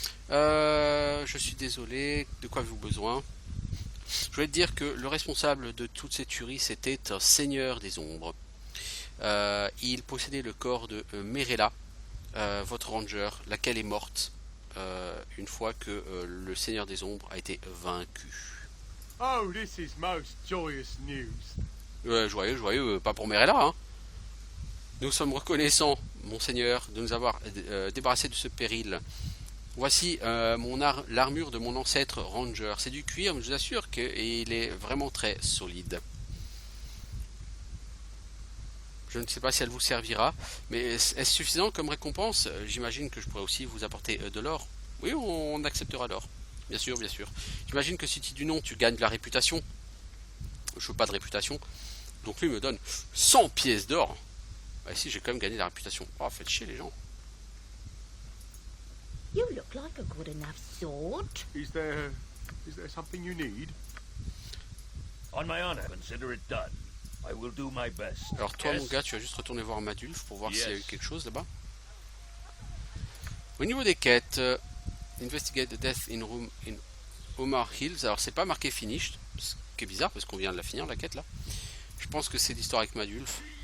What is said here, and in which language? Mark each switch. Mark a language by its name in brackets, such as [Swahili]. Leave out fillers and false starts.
[French] Je suis désolé. De quoi avez-vous besoin? Je voulais te dire que le responsable de toutes ces tueries, c'était un seigneur des ombres. Il possédait le corps de Merella, votre ranger, laquelle est morte une fois que le seigneur des ombres a été vaincu. [English] Oh, this is most joyous news. [French] Joyeux, pas pour Merella, hein. Nous sommes reconnaissants, monseigneur, de nous avoir débarrassé de ce péril. Voici l'armure de mon ancêtre Ranger. C'est du cuir, mais je vous assure qu'il est vraiment très solide. Je ne sais pas si elle vous servira, mais est-ce suffisant comme récompense? J'imagine que je pourrais aussi vous apporter de l'or. Oui, on acceptera l'or. Bien sûr, bien sûr. J'imagine que si tu dis non, tu gagnes de la réputation. Je veux pas de réputation. Donc lui me donne 100 pièces d'or. Bah si, j'ai quand même gagné de la réputation. Oh, faites chier les gens. [English] You look like a good enough sort. Is there something you need? On my honor, consider it done. I will do my best. [French] Alors toi [English] Yes? [French] mon gars, tu vas juste retourner voir Madulf pour voir [English] Yes. [French] s'il y a eu quelque chose là-bas. Au niveau des quêtes, [English] investigate the death in room in Omar Hills. [French] Alors c'est pas marqué finished, ce qui est bizarre parce qu'on vient de la finir la quête là. Je pense que c'est l'histoire avec Madulf.